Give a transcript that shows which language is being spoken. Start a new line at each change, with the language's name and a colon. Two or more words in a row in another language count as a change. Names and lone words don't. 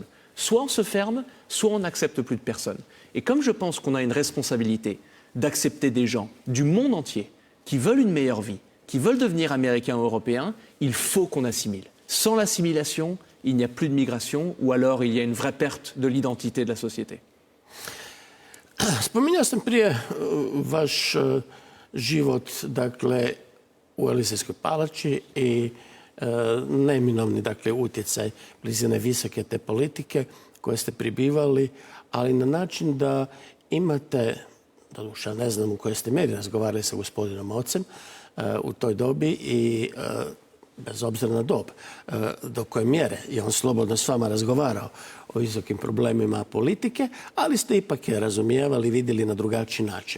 French: Soit on se ferme, soit on n'accepte plus de personnes. Et comme je pense qu'on a une responsabilité d'accepter des gens du monde entier qui veulent une meilleure vie, qui veulent devenir américains ou européens, il faut qu'on assimile. Sans l'assimilation, il n'y a plus de migration ou alors il y a une vraie perte de l'identité de la société.
Croatian: Spominjao sam prije vaš život, dakle, u Elizejskoj palači i neminovni, dakle, utjecaj blizine visoke te politike koje ste pribivali, ali na način da imate, doduše ne znam u kojoj ste meri razgovarali sa gospodinom ocem u toj dobi i bez obzira na dob, do koje mjere je on slobodno s vama razgovarao o visokim problemima politike, ali ste ipak je razumijevali, vidjeli na drugačiji način.